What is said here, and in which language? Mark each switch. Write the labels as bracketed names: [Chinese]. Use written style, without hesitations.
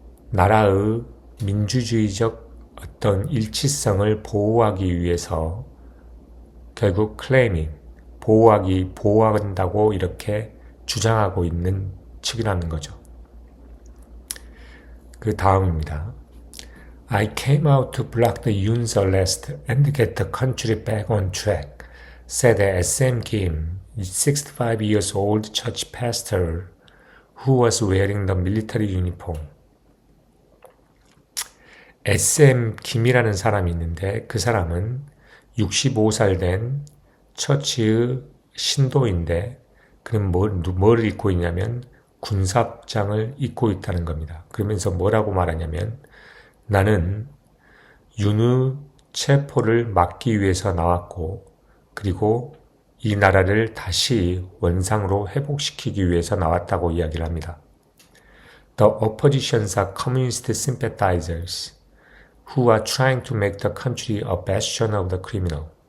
[Korean] 나라의 민주주의적 어떤 일치성을 보호하기 위해서 결국 클레이밍, 보호한다고 이렇게 주장하고 있는 측이라는 거죠. 그 다음입니다. [English] I came out to block the Yoon's arrest and get the country back on track, said SM Kim, 65 years old church pastor who was wearing the military uniform. [Korean] SM 김이라는 사람이 있는데 그 사람은 65살 된 처치의 신도인데 그는 뭘 입고 있냐면 군사복장을 입고 있다는 겁니다. 그러면서 뭐라고 말하냐면 나는 윤의 체포를 막기 위해서 나왔고 그리고 이 나라를 다시 원상으로 회복시키기 위해서 나왔다고 이야기를 합니다. [English] The oppositions are communist sympathizers who are trying to make the country a bastion of the criminal.